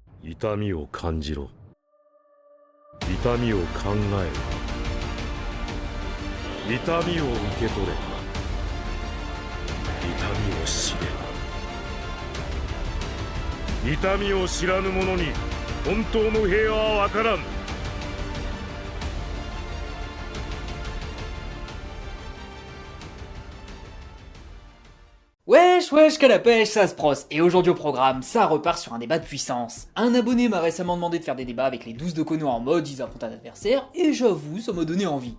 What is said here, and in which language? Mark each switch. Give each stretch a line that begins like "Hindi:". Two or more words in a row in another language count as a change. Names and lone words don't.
Japanese: 痛みを感じろ。痛みを考えろ。痛みを受け取れ。痛みを知れ。痛みを知らぬ者に本当の平和は分からん。
French: Wesh, qu'à la pêche, ça se prosse. Et aujourd'hui au programme, ça repart sur un débat de puissance. Un abonné m'a récemment demandé de faire des débats avec les 12 de Konoha en mode ils affrontent un adversaire, et j'avoue, ça m'a donné envie.